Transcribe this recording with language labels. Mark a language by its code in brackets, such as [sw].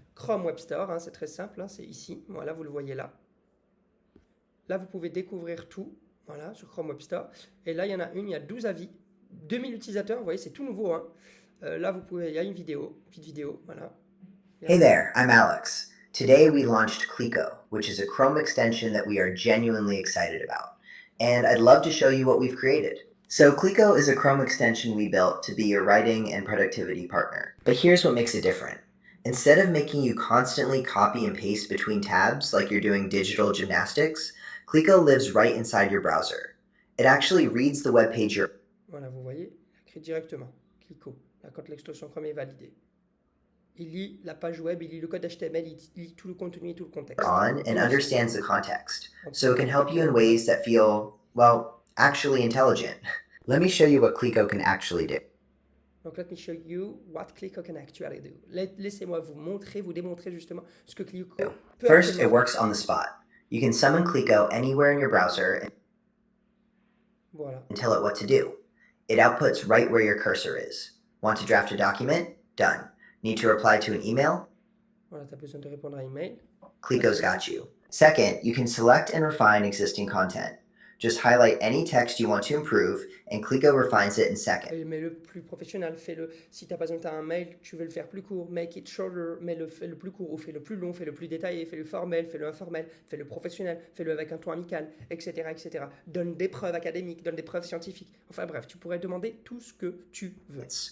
[fr] Chrome Web Store, hein, c'est très simple. Hein, c'est ici. Voilà, vous le voyez là. Là, vous pouvez découvrir tout. Voilà, sur Chrome Web Store. Et là, il y en a une, il y a 12 avis. 2000 utilisateurs, vous voyez, c'est tout nouveau. Hein. Là, vous pouvez, il y a une petite vidéo, voilà. [en] Hey there, I'm Alex. Today we launched Clico, which is a Chrome extension that we are genuinely excited about. And I'd love to show you what we've created. So Clico is a Chrome extension we built to be your writing and productivity partner. But here's what makes it different. Instead of making you constantly copy and paste between tabs like you're doing digital gymnastics, Clico lives right inside your browser. It actually reads the web page you're [fr] Voilà, vous voyez, il écrit directement, Clico, là, quand l'extension Chrome est validée. Il lit la page web, il lit le code HTML, il lit tout le contenu et tout le contexte. [en] on and understands the context, so it can help you in ways that feel, well, actually intelligent. Let me show you what Clico can actually do. Donc, let me show you what Clico can actually do. [fr] Laissez-moi vous montrer, vous démontrer justement ce que Clico peut [en] First, it works on the spot. You can summon Clico anywhere in your browser and [fr] voilà. [en] tell it what to do. It outputs right where your cursor is. Want to draft a document? Done. Need to reply to an email? [fr] Voilà, tu as besoin de répondre à un email. [en] Clico's got you. Second, you can select and refine existing content. Just highlight any text you want to improve, and Clico refines it in seconds. [fr] Mais le plus professionnel, fais-le. Si tu as besoin d'un mail, tu veux le faire plus court, [en] make it shorter, [fr] fais-le plus court, ou fais-le plus long, fais-le plus détaillé, fais-le formel, fais-le informel, fais-le professionnel, fais-le avec un ton amical, etc. Donne des preuves académiques, donne des preuves scientifiques. Enfin bref, tu pourrais demander tout ce que tu veux.